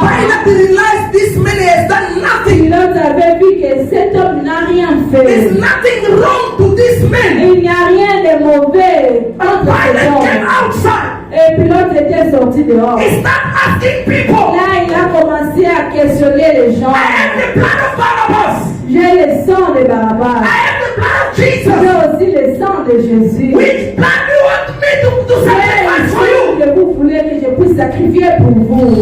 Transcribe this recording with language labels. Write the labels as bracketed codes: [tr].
[en] Pilate realized this man has done nothing. [fr] Pilote avait vu que cet homme n'a rien fait. [en] There's nothing wrong to this man. [fr] Il n'y a rien de mauvais [en] But [fr] entre [en] Pilate [fr] cet [en] came [fr] homme. [en] outside. [fr] Et Pilote était sorti dehors. [en] He started asking people, [fr] Là, il a commencé à questionner les gens. [en] I have the blood of Barnabas. [fr] J'ai le sang de Barabbas. [en] I have the blood of [fr] J'ai [en] Jesus. [fr] aussi le sang de Jésus. [en] Which blood do you want me to sacrifice for [fr] Quel [en] you? [fr] que vous voulez que je puisse sacrifier pour vous.